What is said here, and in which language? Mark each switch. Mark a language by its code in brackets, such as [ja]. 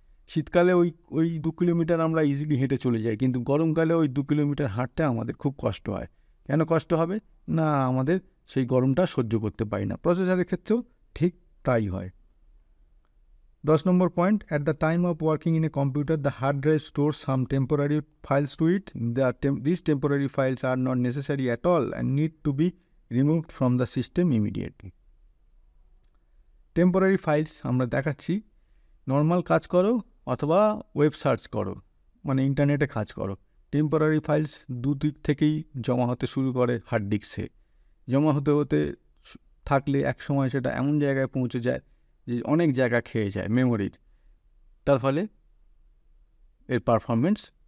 [bn] শীতকালে ওই 2 কিলোমিটার আমরা ইজিলি হেঁটে চলে যাই, কিন্তু গরমকালে ওই 2 কিলোমিটার হাঁটতে আমাদের খুব কষ্ট হয়। কেন কষ্ট হবে না? আমাদের সেই গরমটা সহ্য করতে পারি না। প্রসেসরের ক্ষেত্রেও ঠিক তাই হয়। 10 নম্বর point, [en] At the time of working in a computer, the hard drive stores some temporary files to it. These temporary files are not necessary at all and need to be removed from the system immediately. [bn] Temporary files আমরা দেখাচ্ছি, normal কাজ করো অথবা web search করো, মানে ইন্টারনেটে কাজ করো, টেম্পোরারি ফাইলস দুদিক থেকেই জমা হতে শুরু করে হার্ড ডিস্কে। জমা হতে হতে থাকলে এক সময় সেটা এমন জায়গায় পৌঁছে যায় যে অনেক জায়গা খেয়ে যায় মেমোরির, তার ফলে এর পারফরমেন্স